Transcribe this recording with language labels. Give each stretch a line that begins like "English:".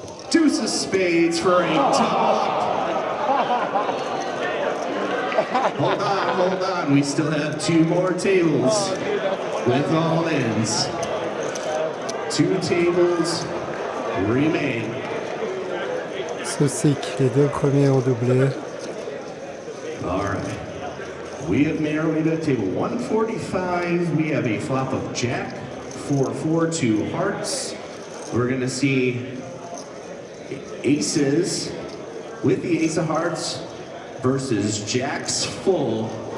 English: Deuce of spades for a top. Hold on. We still have 2 more tables with all ins. 2 tables remain.
French: Saucic, les 2 premiers ont doublé.
English: All right. We have made our way to table 145. We have a flop of jack, 4-4, 2 hearts. We're going to see aces with the ace of hearts versus jacks full.